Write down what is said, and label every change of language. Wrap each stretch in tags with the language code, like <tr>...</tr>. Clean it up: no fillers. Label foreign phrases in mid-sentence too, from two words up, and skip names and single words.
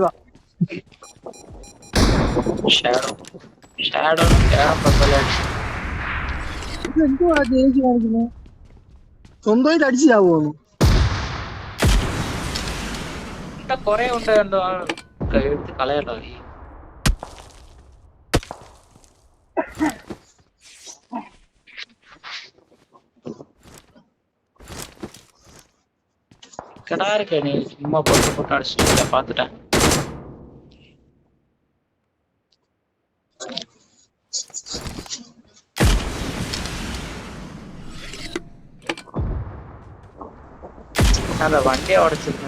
<en>shadow shadow shadow</en> <ml>എന്തുവാ ജയിച്ച് കാണിക്കുന്നത്? സ്വന്തമായിട്ട് അടിച്ചു ചാവുന്നു. കൊറേ ഉണ്ട് എന്തോ എടുത്ത് കളയട്ടോ.</ml> <ta>கிடாருக்கு நீ சும்மா போட்டு போட்டு அடிச்சுட்டு பாத்துட்டேன். அந்த வண்டியை உடைச்சிருக்கேன்.</ta>